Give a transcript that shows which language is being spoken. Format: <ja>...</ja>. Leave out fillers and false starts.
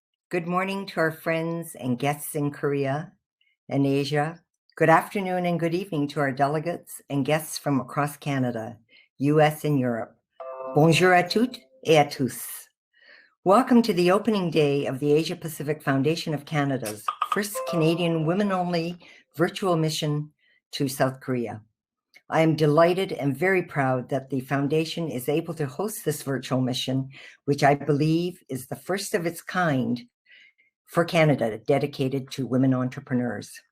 <en>Good morning to our friends and guests in Korea and Asia. Good afternoon and good evening to our delegates and guests from across Canada, US, and Europe.</en> <fr>Bonjour à toutes et à tous.</fr> <en>Welcome to the opening day of the Asia Pacific Foundation of Canada's first Canadian women-only virtual mission to South Korea. I am delighted and very proud that the Foundation is able to host this virtual mission, which I believe is the first of its kind for Canada dedicated to women entrepreneurs.</en>